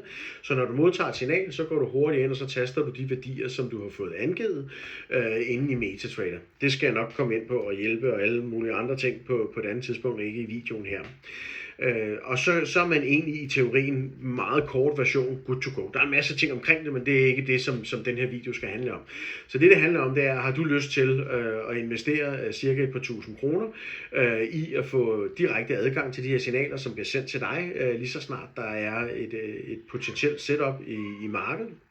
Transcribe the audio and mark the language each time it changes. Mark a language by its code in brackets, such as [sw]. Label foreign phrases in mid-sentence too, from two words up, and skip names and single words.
[da] Så når du modtager et signal, så går du hurtigt ind, og så taster du de værdier, som du har fået angivet inde i MetaTrader. Det skal jeg nok komme ind på og hjælpe, og alle mulige andre ting på et andet tidspunkt, ikke i videoen her. Og så er man egentlig i teorien meget kort version [en] good to go. [da] Der er en masse ting omkring det, men det er ikke det, som den her video skal handle om. Så det handler om, det er, har du lyst til at investere cirka et par tusind kroner i at få direkte adgang til de her signaler, som bliver sendt til dig, lige så snart der er et potentielt setup i markedet.